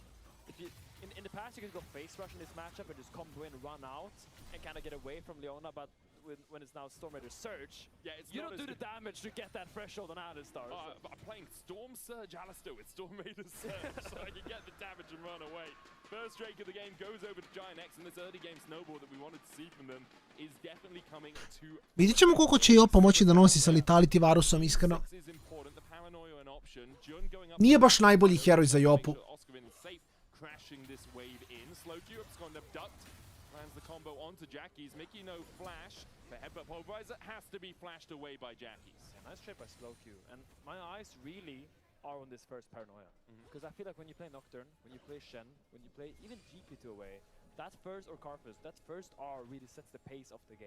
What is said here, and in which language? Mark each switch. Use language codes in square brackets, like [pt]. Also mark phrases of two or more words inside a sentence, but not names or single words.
[en] If you, in the past, you could go face rush in this matchup and just combo in, run out, and kind of get away from Leona, but when it's now Storm Raider Surge, you don't do the damage to get that threshold on Alistar. I'm playing Storm Surge Alistar with Storm Raider Surge, so I can get the damage and run away. First Drake of the game goes over to Giant X, and this early game snowball that we wanted to see from them is definitely coming to... [bs] Vidjet ćemo koliko će Jopa moći da nosi sa Lethality Varusom, iskreno. Nije baš najbolji heroj za Jopu. [en] Combo onto Jackie's. Mickey no flash. The headbutt pulverizer has to be flashed away by Jackie's. Yeah, nice trade by Slowq. And my eyes really are on this first Paranoia. Because I feel like when you play Nocturne, when you play Shen, when you play even GP2 away, that first, or Carpus, that first R really sets the pace of the game.